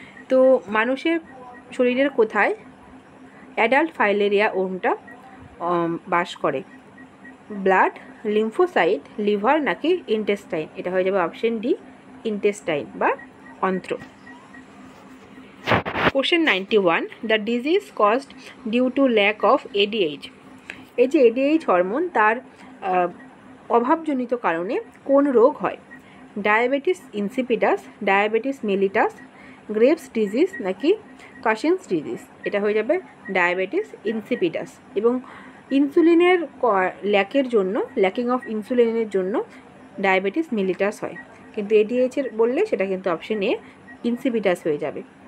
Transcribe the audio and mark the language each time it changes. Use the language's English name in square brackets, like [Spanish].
[Bangla] তো মানুষের শরীরের কোথায় অ্যাডাল্ট ফাইলেরিয়া ওর্মটা বাস করে? ব্লাড, লিম্ফোসাইট, লিভার নাকি ইন্টেস্টাইন? এটা হয়ে যাবে অপশন ডি, ইন্টেস্টাইন বা অন্ত্র। [English] Question 91. The disease caused due to lack of ADH. [Bangla] এই যে ADH হরমোন তার অভাবজনিত কারণে কোন রোগ হয়? Diabetes insipidus, diabetes mellitus, graves disease নাকি কাশিংস ডিজিজ? এটা হয়ে যাবে ডায়াবেটিস ইনসিপিডাস। এবং ইনসুলিনের ল্যাকের জন্য, ল্যাকিং অফ ইনসুলিনের জন্য ডায়াবেটিস মেলিটাস হয়, কিন্তু এডিএইচের বললে সেটা কিন্তু অপশন এ ইনসিপিডাস হয়ে যাবে।